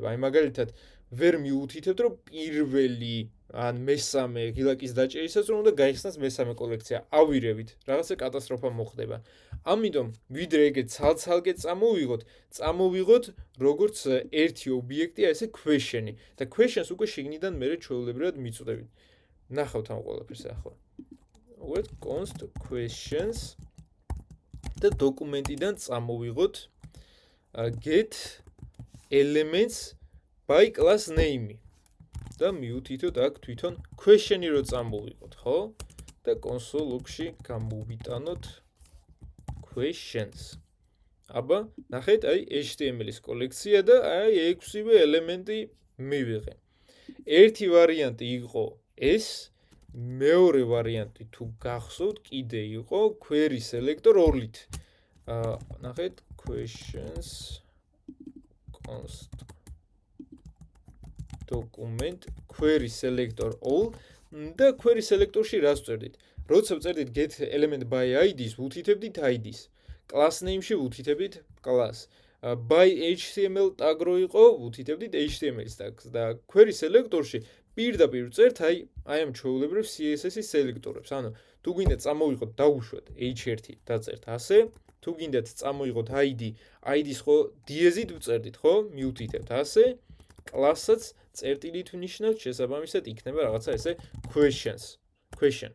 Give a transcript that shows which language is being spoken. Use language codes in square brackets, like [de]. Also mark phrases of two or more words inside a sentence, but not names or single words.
[ka] აი მაგალითად ვერ მიუთითებთ რომ პირველი ან მესამე ღილაკის დაჭერისას რომ უნდა გაიხსნას მესამე კოლექცია. ავირევით, რაღაცა კატასტროფა მოხდება. ამიტომ ვიდრე ეგეთ ცალ-ცალკე წამოვიღოთ როგორც ერთი ობიექტი, ესე question-ი და questions უკვე შიგნიდან მერე ჩვეულებრივად მიწვდებით. ნახავთ ამ ყველაფერს ახლა. უღეთ [en] const questions [ka] და დოკუმენტიდან წამოვიღოთ [en] get elements by class name [ka] და მიუთითოთ აქ თვითონ question-ი რო წამოვიღოთ, ხო? და [en] console log-ში [ka] გამოვიტანოთ questions. აბა, ნახეთ, აი HTML-ის კოლექცია და აი 6-ვე ელემენტი მივიღე. ერთი ვარიანტი იყო ეს, მეორე ვარიანტი თუ გახსოვთ, კიდე იყო [en] query selector [ka] 2-ლით. ნახეთ, [en] questions const document query selector all [ka] და [en] query selector-ში [ka] რას ვწერდით? როცა ვწერდით [en] get element by ID-ს, [ka] ვუთითებდით ID-ს. [en] class name-ში [ka] ვუთითებდით class. [en] by HTML tag [ka] რო იყო, ვუთითებდით [en] HTML-ის tag-ს [ka] და [en] query selector-ში [ka] პირდაპირ ვწერთ აი ამ ჩვეულებრივ CSS-ის სელექტორებს. ანუ თუ გინდა წამოვიღოთ დაუშვათ h1 დაწერთ ასე, თუ გინდათ წამოვიღოთ ID, ID-ს ხო დიეზით ვწერდით, ხო? მიუთითებთ ასე. class-საც წერტილით ვნიშნავთ, შესაბამისად იქნება რაღაცა ესე question.